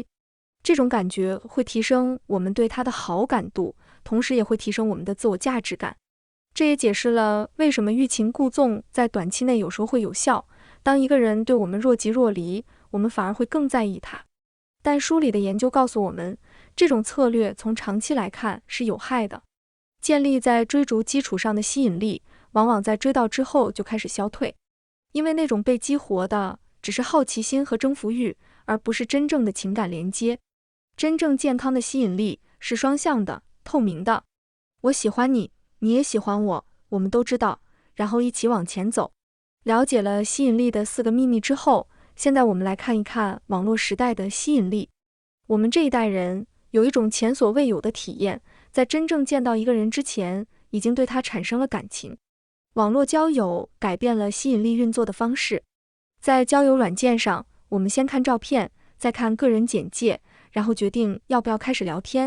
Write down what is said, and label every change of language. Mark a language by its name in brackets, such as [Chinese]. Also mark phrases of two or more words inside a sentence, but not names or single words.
[Chinese] 這種感覺會提升我們對他的好感度，同時也會提升我們的自我價值感。這也解釋了為什麼欲擒故縱在短期內有時候會有效。當一個人對我們若即若離，我們反而會更在意他。但書裡的研究告訴我們，這種策略從長期來看是有害的。建立在追逐基礎上的吸引力，往往在追到之後就開始消退，因為那種被激活的只是好奇心和征服欲，而不是真正的情感連接。真正健康的吸引力是雙向的、透明的。我喜歡你，你也喜歡我，我們都知道，然後一起往前走。了解了吸引力的4 個秘密之後，現在我們來看一看網絡時代的吸引力。我們這一代人有一種前所未有的體驗，在真正見到一個人之前，已經對他產生了感情。網絡交友改變了吸引力運作的方式。在交友軟件上，我們先看照片，再看個人簡介，然後決定要不要開始聊天。